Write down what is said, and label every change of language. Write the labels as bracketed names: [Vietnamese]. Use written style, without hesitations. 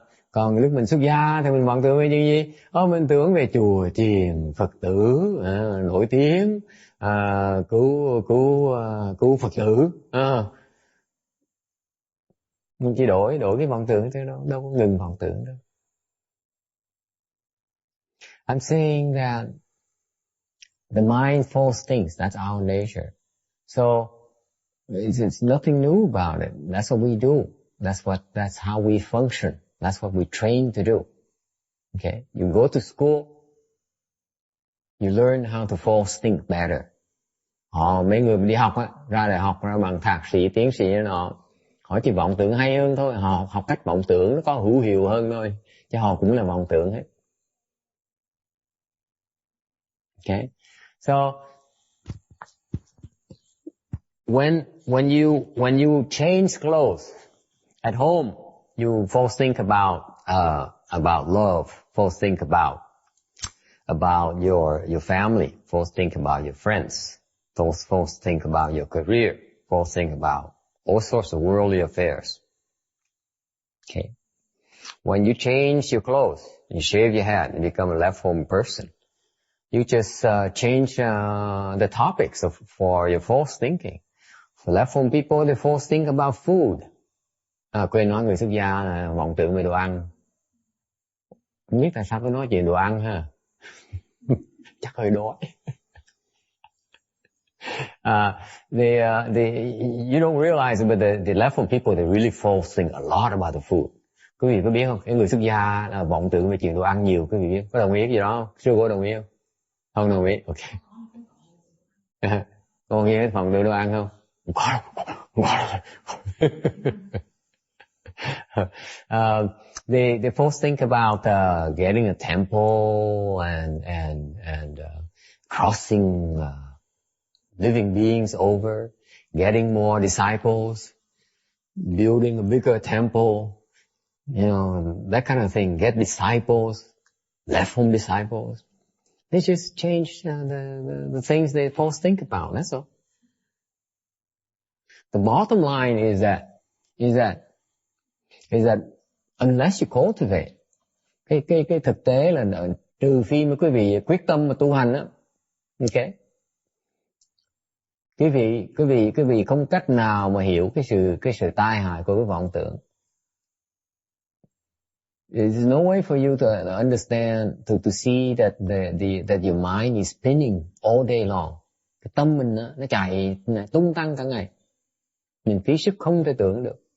[Vietnamese] Còn lúc mình xuất gia thì mình vọng tưởng về chuyện gì? Mình tưởng về chùa chiền, Phật tử nổi tiếng, cứu Phật tử. Mình chỉ đổi cái vọng tưởng thôi, đâu có ngừng vọng tưởng đâu. [English] I'm saying that the mind false thinks, that's our nature. So it's nothing new about it. That's what we do. That's how we function. That's what we train to do. Okay? You go to school, you learn how to false think better. [Vietnamese] Mấy người đi học á, ra đại học, ra bằng thạc sĩ, tiến sĩ nọ, họ chỉ vọng tưởng hay hơn thôi. Họ học cách vọng tưởng nó có hữu hiệu hơn thôi, chứ họ cũng là vọng tưởng hết. [English] Okay? So when you change clothes at home, you false think about love, false think about your family, false think about your friends, false think about your career, false think about all sorts of worldly affairs. Okay. When you change your clothes, you shave your head and become a left-home person, you just change the topics for your false thinking. For left-home people, they false think about food. [Vietnamese] Quên nói người xuất gia là vọng tưởng về đồ ăn. Không biết tại sao tôi nói chuyện đồ ăn ha. Chắc hơi đói. [English] You don't realize it, but the left-home people, they really false think a lot about the food. [Vietnamese] Quý vị có biết không? Cái người xuất gia là vọng tưởng về chuyện đồ ăn nhiều. Quý vị biết? Có đồng ý cái gì đó không? Sư có đồng ý không? Không đồng ý. Ok. Con nghe cái vọng tưởng đồ ăn không? Không có đâu. [English] They first think about getting a temple and crossing living beings over, getting more disciples, building a bigger temple, that kind of thing. Get disciples, left home disciples. They just change the things they first think about. That's all. The bottom line is that unless you cultivate, [Vietnamese] cái thực tế là trừ phi mà quý vị quyết tâm mà tu hành á, okay, quý vị không cách nào mà hiểu cái sự tai hại của cái vọng tưởng. [English] There's no way for you to understand, to see that your mind is spinning all day long. [Vietnamese] Cái tâm mình nó chạy tung tăng cả ngày. Mình phí sức không thể tưởng được.